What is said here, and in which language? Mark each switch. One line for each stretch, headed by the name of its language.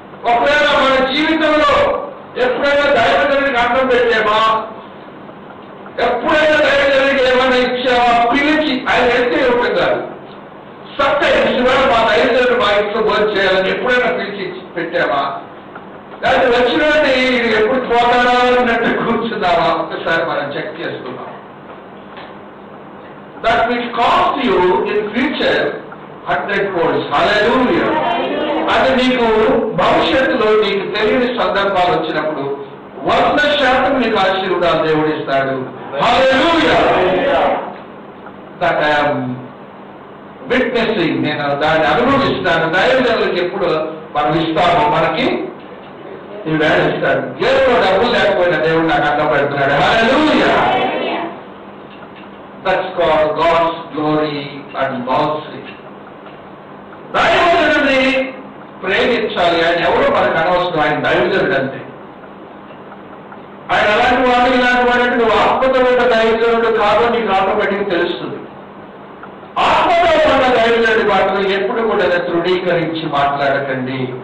Telugu: ఒకవేళ మన జీవితంలో ఎప్పుడైనా దైవజనుడికి అన్నం పెట్టామా, ఎప్పుడైనా దైవజనుడికి ఏమైనా ఇచ్చామా, పిలిచి ఆయన ఎత్తే ఉంటారు. సత్యం ఇవాళ మా దైవజనుడు మా ఇంట్లో భోజనం చేయాలని ఎప్పుడైనా పిలిచి పెట్టామా, దాన్ని వచ్చినట్టు ఎప్పుడు పోతాడా అన్నట్టు కూర్చున్నామా? ఒక్కసారి మనం చెక్ చేసుకున్నాం.
English: That will cost you in future 100 folds. Hallelujah.
Telugu: అది నీకు భవిష్యత్తులో నీకు తెలియని సందర్భాలు వచ్చినప్పుడు 100% నీకు ఆశీర్వాదాలు దేవుడు ఇస్తాడు. Hallelujah.
English: That I am witnessing.
Telugu: నేను దాన్ని అనుభవిస్తాను. దైవజనులకు ఎప్పుడు మనం ఇస్తామో మనకి ఈ వేళ ఇస్తాడు. జేబులో డబ్బులు లేకపోయినా దేవుడు నాకు అడ్డపడుతున్నాడు.
English: Hallelujah. That's called God's glory and mercy.
Telugu: దైవజనుడిని ప్రేమించాలి. ఆయన ఎవరో మనకు అనవసరం, ఆయన దైవజనుడు అంతే. ఆయన అలాంటి వాడు ఇలాంటి వాడంటే నువ్వు ఆత్మతో ఉన్న దైవజనుడు కాదో నీకు ఆటోమేటిక్ తెలుస్తుంది. ఆత్మతో ఉన్న దైవజనుడి మాటలు ఎప్పుడు కూడా తృణీకరించి మాట్లాడకండి.